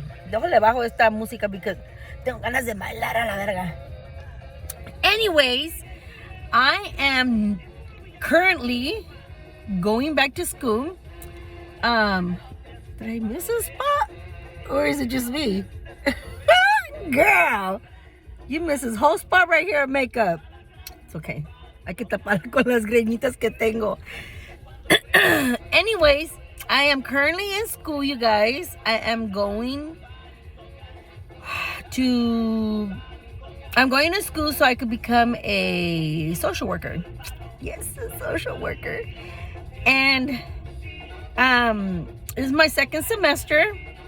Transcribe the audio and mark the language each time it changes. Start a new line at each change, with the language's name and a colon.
Spanish: Déjale bajo esta música because tengo ganas de bailar a la verga.
English: Anyways, I am currently going back to school. Did I miss a spot? Or is it just me? Girl, you miss this whole spot right here of makeup. It's okay.
Spanish: Hay que tapar con las greñitas que tengo.
English: Anyways, I am currently in school, you guys. I am going to school so I could become a social worker. Yes, a social worker. And this is my second semester.